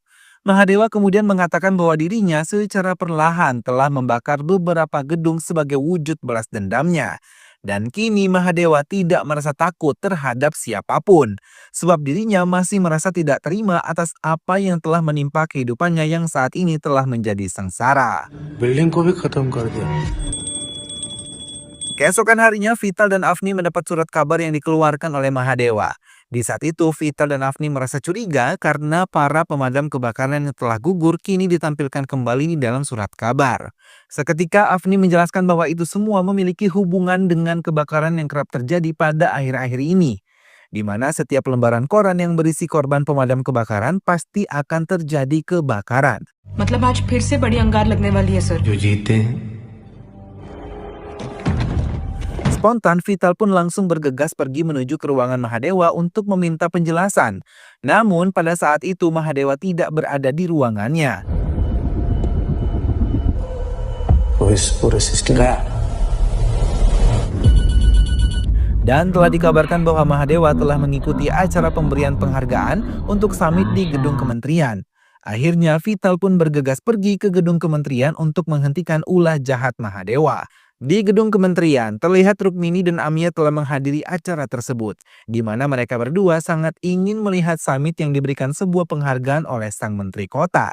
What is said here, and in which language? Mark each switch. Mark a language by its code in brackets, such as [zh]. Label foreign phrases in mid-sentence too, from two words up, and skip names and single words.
[id] Mahadewa kemudian mengatakan bahwa dirinya secara perlahan telah membakar beberapa gedung sebagai wujud balas dendamnya. Dan kini Mahadewa tidak merasa takut terhadap siapapun, sebab dirinya masih merasa tidak terima atas apa yang telah menimpa kehidupannya yang saat ini telah menjadi sengsara. [hi] बिल्डिंग को भी खत्म कर दिया. [id] Keesokan harinya, Vital dan Afni mendapat surat kabar yang dikeluarkan oleh Mahadewa. Di saat itu, Vital dan Afni merasa curiga karena para pemadam kebakaran yang telah gugur kini ditampilkan kembali di dalam surat kabar. Seketika Afni menjelaskan bahwa itu semua memiliki hubungan dengan kebakaran yang kerap terjadi pada akhir-akhir ini, di mana setiap lembaran koran yang berisi korban pemadam kebakaran pasti akan terjadi kebakaran. [hi] मतलब आज फिर से बड़ी अंगार लगने वाली है सर. जो जीते हैं [id] Spontan, Vital pun langsung bergegas pergi menuju ke ruangan Mahadewa untuk meminta penjelasan. Namun pada saat itu Mahadewa tidak berada di ruangannya. [hi] वो इस पूरे सिस्टम का [id] Dan telah dikabarkan bahwa Mahadewa telah mengikuti acara pemberian penghargaan untuk summit di gedung kementerian. Akhirnya Vital pun bergegas pergi ke gedung kementerian untuk menghentikan ulah jahat Mahadewa. Di gedung kementerian, terlihat Rukmini dan Amia telah menghadiri acara tersebut, di mana mereka berdua sangat ingin melihat summit yang diberikan sebuah penghargaan oleh sang menteri kota.